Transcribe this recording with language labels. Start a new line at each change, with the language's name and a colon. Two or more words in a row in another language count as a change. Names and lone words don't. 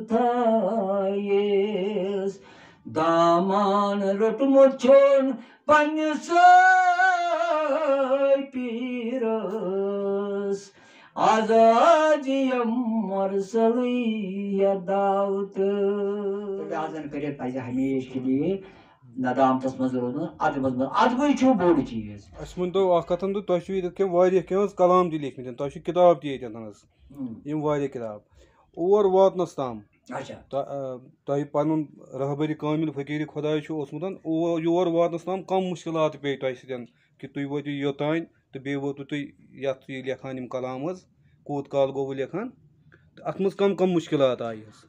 Kashmiri: تھٲیِس دامان روٚٹمُت چھُن پننِس پیٖرس آزاد یم مرسلٕے دعوت لحاظن کٔرِتھ پزِ
Urdu: ہمیشہِ کے لیے
Kashmiri: ندامتس منٛز روزُن ادبس منٛز ادبٕے چھُ بوٚڑ چیٖز اَسہِ ؤنۍتو اکھ کتھ تہٕ تۄہہِ چھُو ییٚتٮ۪تھ کینٛہہ واریاہ کینٛہہ حظ کلام تہِ لیکھمٕتۍ تۄہہِ چھُ کِتاب تہِ ییٚتٮ۪تھ حظ یِم واریاہ کِتاب اور واتنس تام اچھا تۄہہِ پنُن رہبری کامل فقیٖرِ خۄداے چھُ اوسمُت یور واتنس تام کم مُشکلات پیٚیہِ تۄہہِ سۭتۍ کہِ تُہۍ وٲتِو یوٚتانۍ تہٕ بیٚیہِ وٲتِو تُہۍ یتھ یہِ لیکھان یِم کلام حظ کوٗت کال گوٚوُ لیکھان تہٕ اتھ منٛز کم مُشکلات آیہِ حظ